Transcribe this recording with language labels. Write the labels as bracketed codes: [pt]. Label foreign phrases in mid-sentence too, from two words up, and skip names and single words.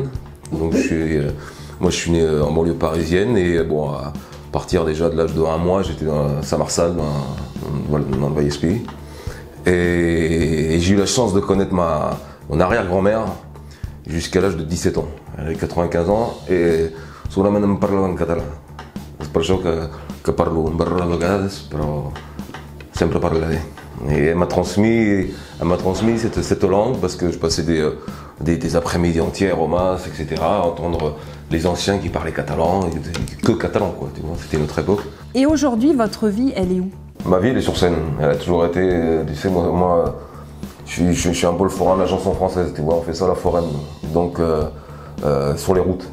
[fr] Donc moi je suis né en banlieue parisienne et bon, à partir déjà de l'âge de 1 mois, j'étais dans Saint-Marçal, dans le Vallespir. Et j'ai eu la chance de connaître mon arrière-grand-mère jusqu'à l'âge de 17 ans. Elle avait 95 ans et [ca] solamente em parlava en català. [fr] C'est pour ça que [ca] parlo un barra de vegades, però sempre parlaré. [fr] Et elle m'a transmis cette langue parce que je passais des après-midi entières au mas, etc., à entendre les anciens qui parlaient catalan, que catalan, quoi, tu vois, c'était notre époque. Et aujourd'hui, votre vie, elle est où? Ma vie, elle est sur scène, elle a toujours été, tu sais, moi je suis un peu le forain de la chanson française, tu vois, on fait ça à la foraine, donc sur les routes.